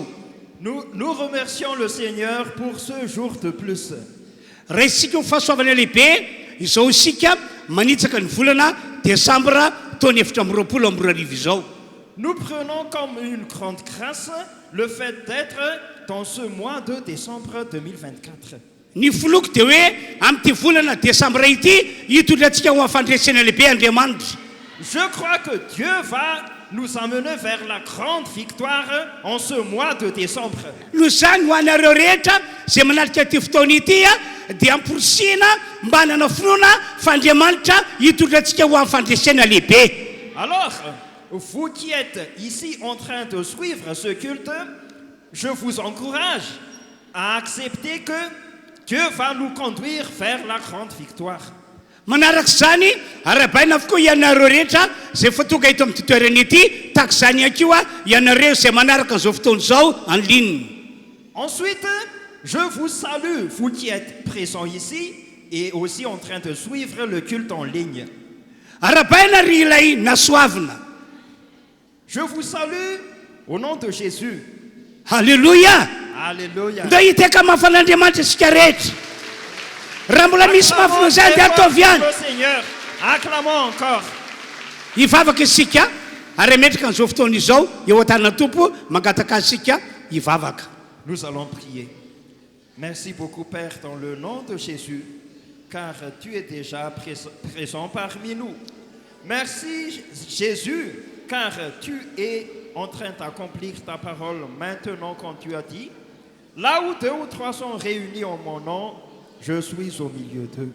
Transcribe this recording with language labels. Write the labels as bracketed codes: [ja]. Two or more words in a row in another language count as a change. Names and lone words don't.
[fr] Nous remercions le Seigneur pour ce jour de plus. [mg] Raisitsika fahasoavana lehibe izao sika manitsaka ny volana Desambra taona 2024 izao. [fr] Nous prenons comme une grande grâce le fait d'être dans ce mois de décembre 2024. [mg] Ny foloko de hoe amin'ity volana Desambra ity hitondratsika ho afandresena lehibe Andriamanitra. [fr] Je crois que Dieu va nous amener vers la grande victoire en ce mois de décembre. [mg] Lozany ho anareo rehetra zay manatrika ty fotoana ity dia amporisina mba hanana finoana fa Andriamanitra hitondratsika ho afandresena lehibe. [fr] Alors, vous qui êtes ici en train de suivre ce culte, je vous encourage à accepter que Dieu va nous conduire vers la grande victoire. [mg] Manaraka zany arabaina avokoa ianareo rehetra zay fa tonga eto amin'ny toerana ity tahaka zany akio ianareo zay manaraka an'izao fotoana zao [fr] en ligne. Ensuite, je vous salue, vous qui êtes présents ici et aussi en train de suivre le culte en ligne. [mg] Arabaina ry ilay nasoavina. [fr] Je vous salue au nom de Jésus. Alléluia. Alléluia. [mg] Nda hiteka mafan'Andriamanitra isika rehetra. Raha mbola misy mafina zany dia ataovy ihany. [fr] Le Seigneur, acclamons encore. [mg] Hivavaka isika ary metraka an'izao fotoana izao eo an-tanana tompo mangataka isika hivavaka. [fr] Nous allons prier. Merci beaucoup Père dans le nom de Jésus, car tu es déjà présent parmi nous. Merci Jésus, car tu es en train d'accomplir ta parole maintenant quand tu as dit, là où 2 ou 3 sont réunis en mon nom, je suis au milieu d'eux.